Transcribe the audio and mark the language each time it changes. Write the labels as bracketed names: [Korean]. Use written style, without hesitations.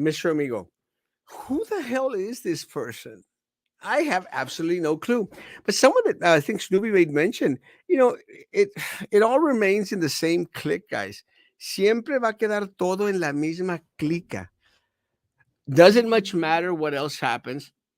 [English] Amigo. Who the hell is this person? I have absolutely no clue. But someone that I think Snoopy made mention, you know, it it all remains in the same clique, guys. [Spanish] Siempre va a quedar todo en la misma clica. [English] Doesn't much matter what else happens.